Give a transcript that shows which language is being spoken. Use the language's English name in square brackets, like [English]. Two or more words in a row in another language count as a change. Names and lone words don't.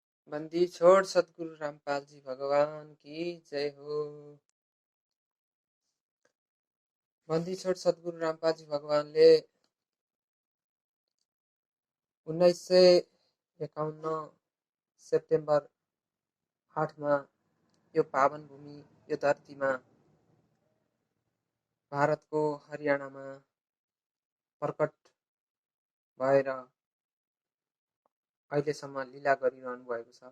[Hindi] बंदी छोड़ सतगुरु रामपाल जी भगवान की जय हो। [Nepali] बंदी छोड़ सतगुरु रामपाल जी भगवानले 1951 सेप्टेम्बर 8 मा यो पावन भूमि यो धरतीमा भारतको हरियाणामा प्रकट भएर अहिलेसम्म लीला गरिरहनु भएको छ।